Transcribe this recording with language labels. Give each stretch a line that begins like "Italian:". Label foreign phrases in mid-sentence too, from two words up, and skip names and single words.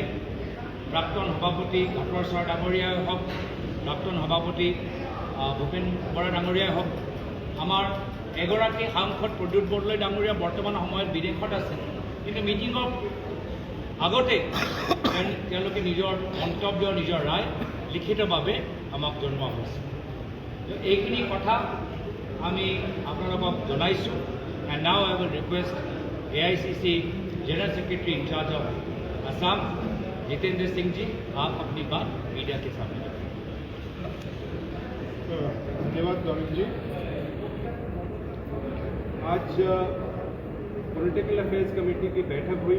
Assamese: প্ৰাক্তন সভাপতি ঘাটৰ ছাৰ ডাঙৰীয়াই হওক, প্ৰাক্তন সভাপতি ভূপেন বৰা ডাঙৰীয়াই হওক, আমাৰ এগৰাকী সাংসদ প্ৰদ্যুৎ বৰদলৈ ডাঙৰীয়া বৰ্তমান সময়ত বিদেশত আছে, কিন্তু মিটিঙৰ আগতে তেওঁলোকে নিজৰ মন্তব্য, নিজৰ ৰায় লিখিতভাৱে আমাক জনোৱা হৈছে। এইখিনি কথা আমি আপোনালোকক জনাইছোঁ।
English: And now I will request AICC general secretary in-charge of Assam
Hindi: जितेंद्र सिंह जी, आप अपनी बात मीडिया के सामने रखें। धन्यवाद गौरव जी। आज
English: political affairs committee
Hindi: की बैठक हुई।